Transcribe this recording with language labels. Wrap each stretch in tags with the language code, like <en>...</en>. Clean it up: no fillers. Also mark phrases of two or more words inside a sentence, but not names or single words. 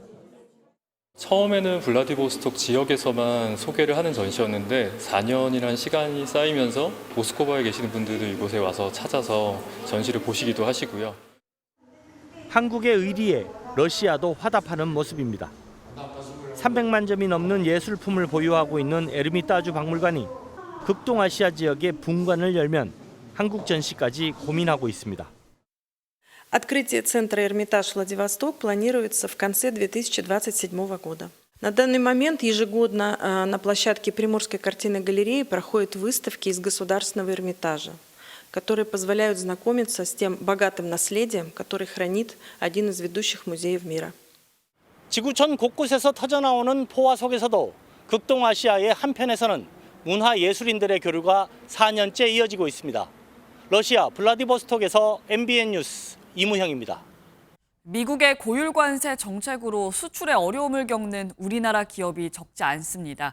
<ko>처음에는 블라디보스톡 지역에서만 소개를 하는 전시였는데 4년이라는 시간이 쌓이면서 모스크바에 계시는 분들도 이곳에 와서 찾아서 전시를 보시기도 하시고요. 한국의 의리에 러시아도 화답하는 모습입니다. 300만 점이 넘는 예술품을 보유하고 있는 에르미타주 박물관이 극동아시아 지역의 분관을 열면 한국 전시까지 고민하고 있습니다.</ko> <ru>Открытие центра «Эрмитаж Владивосток» планируется в конце 2027 года. На данный момент ежегодно на площадке Приморской картинной галереи проходят выставки из Государственного Эрмитажа, которые позволяют знакомиться с тем богатым наследием, который хранит один из ведущих музеев мира.</ru> <ko>지구촌 곳곳에서 터져나오는 포화 속에서도 극동아시아의 한편에서는 문화예술인들의 교류가 4년째 이어지고 있습니다. 러시아 블라디보스톡에서 MBN 뉴스 이무형입니다. 미국의 고율 관세 정책으로 수출에 어려움을 겪는 우리나라 기업이 적지 않습니다.</ko>